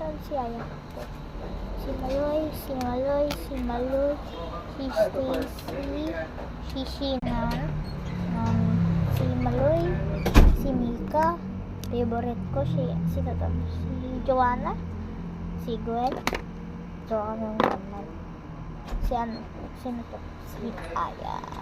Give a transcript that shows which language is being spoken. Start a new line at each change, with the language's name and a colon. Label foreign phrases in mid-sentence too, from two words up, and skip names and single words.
Filipino: si Aya. Si Maloy, si Maloy, si Maloy, si Stacy, si Sheena, si Maloy, si Mika, favorite ko si Joanna, si Gwen, so kami yung naman. Sino to? Si Aya.